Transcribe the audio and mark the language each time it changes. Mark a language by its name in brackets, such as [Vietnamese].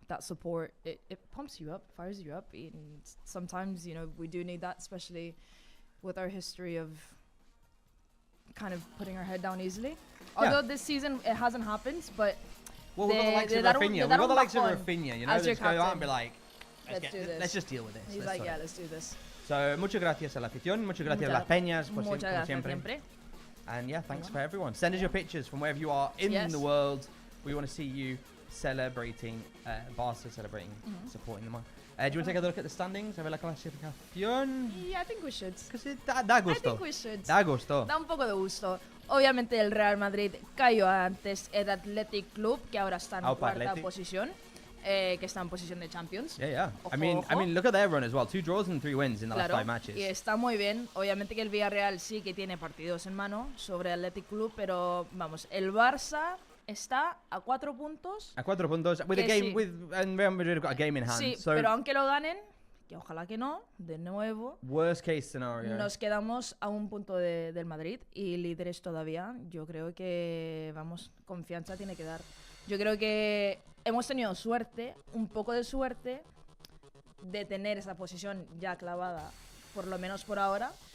[English] that support, it pumps you up, fires you up. And sometimes, you know, we do need that, especially with our history of kind of putting our head down easily. Although this season it hasn't happened, but well, we've got the likes of Rafinha. We've got the likes of Rafinha, you know, let's go out and be like, let's just deal with this. He's like, yeah, let's do this. [Spanish] So, muchas gracias a la afición, muchas gracias a las peñas, como siempre. [English] And yeah, thanks for everyone. Send us your pictures from wherever you are in the world. We want to see you celebrating, Barça celebrating, supporting them. Do you want to take a look at the standings? [Spanish] A ver la clasificación. [English] Yeah, I think we should. Because [Spanish] da gusto. [English] I think we should. [Spanish] Da gusto. Da un poco de gusto. Obviamente el Real Madrid cayó antes el Athletic Club, que ahora está en cuarta posición. Que está en posición de Champions. [English] Yeah. [Spanish] Ojo, [English] I mean, look at their run as well. 2 draws and 3 wins in the last 5 matches. [Spanish] Y está muy bien. Obviamente que el Villarreal sí que tiene partidos en mano sobre el Athletic Club, pero vamos, el Barça está a 4 puntos. A 4 puntos. [English] With a game, and Real Madrid have got a game in hand. [Spanish] Sí, [English] so [Spanish] pero aunque lo ganen, que ojalá que no, de nuevo. [English] Worst case scenario. [Spanish] Nos quedamos a un punto del Madrid y líderes todavía. Yo creo que, vamos, confianza tiene que dar. Yo creo que hemos tenido suerte, un poco de suerte, de tener esa posición ya clavada, por lo menos por ahora.